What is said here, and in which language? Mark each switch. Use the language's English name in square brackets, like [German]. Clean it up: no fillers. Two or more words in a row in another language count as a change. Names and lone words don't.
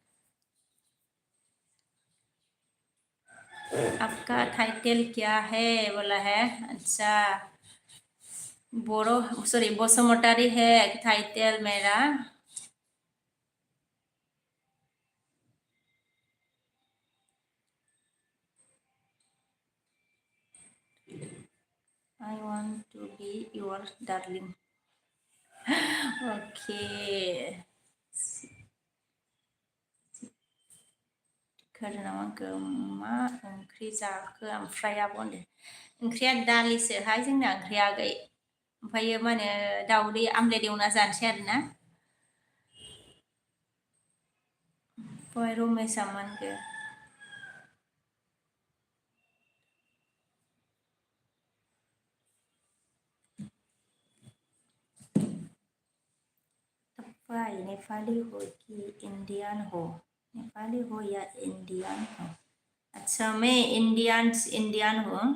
[Hindi] आपका टाइटल क्या है बोला है अच्छा बोरो सॉरी बसुमतारी है टाइटल मेरा [English] I want to be your darling [Bodo] ओके खोरोना मांखो मा ओंख्रि जाखो ओमफ्राय आब' होनदो ओंख्रिया दालिसोहाय जोंना ओंख्रिया आगै ओमफ्रायो मा होनो दाउदै आमलेट एवना जानोसै आरोना ओमफ्राय रमेशआ मा होनखो [Hindi] भाई नेपाली हो कि इंडियन हो नेपाली हो या इंडियन हो अच्छा मैं इंडियन हूँ